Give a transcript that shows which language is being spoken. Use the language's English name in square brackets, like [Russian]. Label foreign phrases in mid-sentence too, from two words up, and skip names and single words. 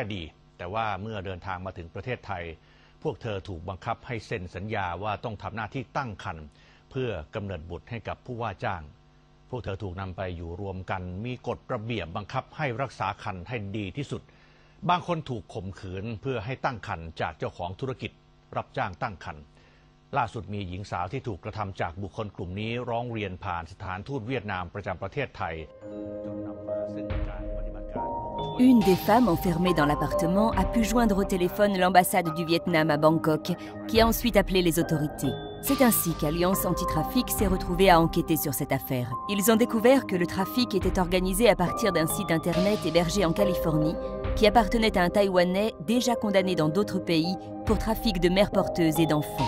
[Thai] ดีแต่ว่าเมื่อเดินทางมาถึงประเทศไทยพวกเธอถูกบังคับให้เซ็นสัญญาว่าต้องทำหน้าที่ตั้งครรภ์เพื่อกำเนิดบุตรให้กับผู้ว่าจ้างพวกเธอถูกนำไปอยู่รวมกันมีกฎระเบียบบังคับให้รักษาครรภ์ให้ดีที่สุดบางคนถูกข่มขืนเพื่อให้ตั้งครรภ์จากเจ้าของธุรกิจรับจ้างตั้งครรภ์ล่าสุดมีหญิงสาวที่ถูกกระทำจากบุคคลกลุ่มนี้ร้องเรียนผ่านสถานทูตเวียดนามประจำประเทศไทยจนนำมาซึ่งการปฏิบัติการ [French] Une des femmes enfermées dans l'appartement a pu joindre au téléphone l'ambassade du Vietnam à Bangkok, qui a ensuite appelé les autorités. C'est ainsi qu'Alliance Antitrafic s'est retrouvée à enquêter sur cette affaire. Ils ont découvert que le trafic était organisé à partir d'un site internet hébergé en Californie, qui appartenait à un Taïwanais déjà condamné dans d'autres pays pour trafic de mères porteuses et d'enfants.